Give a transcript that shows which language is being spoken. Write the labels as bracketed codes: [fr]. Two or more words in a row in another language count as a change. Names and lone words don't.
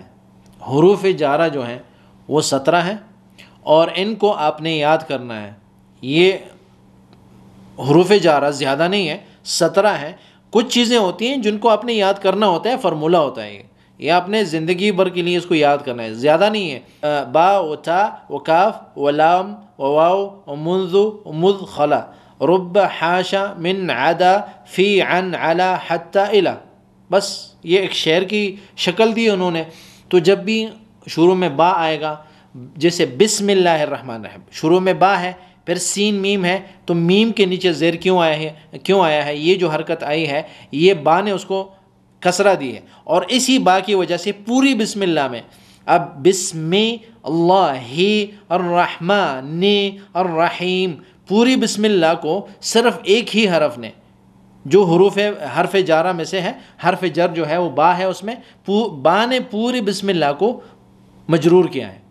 [ur] حروف جارہ جو ہیں وہ 17 ہیں اور ان کو آپ نے یاد کرنا ہے. یہ حروف جارہ زیادہ نہیں ہے، 17 ہیں. کچھ چیزیں ہوتی ہیں جن کو آپ نے یاد کرنا ہوتا ہے، فرمولہ ہوتا ہے یہ آپ نے زندگی بھر کے لیے اس کو یاد کرنا ہے، زیادہ نہیں ہے. [ar] با و تا و کاف و لام و واو و منذ و مذ خلا رب حاشا من عدا فی عن علا حتی الا، [ur] بس یہ ایک شعر کی شکل دی انہوں نے. تو جب بھی شروع میں با آئے گا، جیسے [ar] بسم اللہ الرحمن الرحیم، [ur] شروع میں با ہے پھر سین میم ہے، تو میم کے نیچے زیر کیوں آیا ہے؟ یہ جو حرکت آئی ہے یہ با نے اس کو کسرہ دی ہے، اور اسی با کی وجہ سے پوری بسم اللہ میں اب [ar] بسم اللہ الرحمن الرحیم، [ur] پوری بسم اللہ کو صرف ایک ہی حرف نے جو حرف جارہ میں سے ہے، حرف جر جو ہے وہ با ہے، اس میں با نے پوری بسم اللہ کو مجرور کیا ہے.